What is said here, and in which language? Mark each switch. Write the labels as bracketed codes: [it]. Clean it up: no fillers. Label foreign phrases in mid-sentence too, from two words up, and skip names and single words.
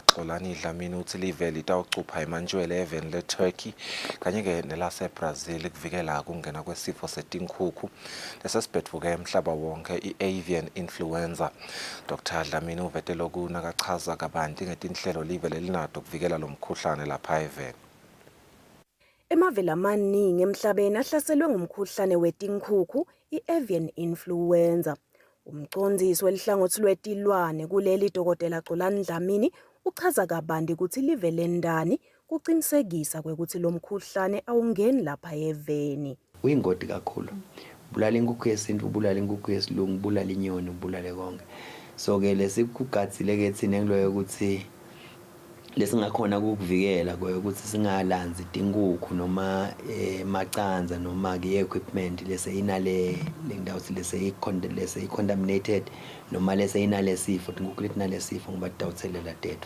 [ss] Xolani Dlamini uthi live litawucupha emantshwele even leTurkey kanye nelaseBrazil kuvikela kungena kwesifo setinkhukhu lesesibhedvuke emhlaba wonke i- [en] avian influenza. [ss] Dr. Dlamini uvete lokhu nakachaza kabanti ngetinhlelo live lelinato kuvikela lo mkhuhlane lapha even. Emavela amaningi emhlabeni ahlaselwe ngumkhuhlane wetinkhukhu i- [en] avian influenza. [ss] Umcondzisi welihlangothi lwetilwane kuleli Dr. Xolani Dlamini uchaza kabanti ukuthi live lendani kuqinisekisa kwekuthi lo mkhuhlane awungeni lapha eveni. Uyingoti kakhulu. Bulala inkukhu yesintu, bulala inkukhu yesilungu, bulala inyoni, bulale konke. So ke lesikugadzile ke thina ngiloyo ukuthi lesingakhona ukuvikela ukuthi singalanzi tinkukhu noma macanza noma ke equipment lese inale lendawo lese contaminated noma lese inale sifo tinkukhu letinale sifo ngoba tidawuthelela tethu.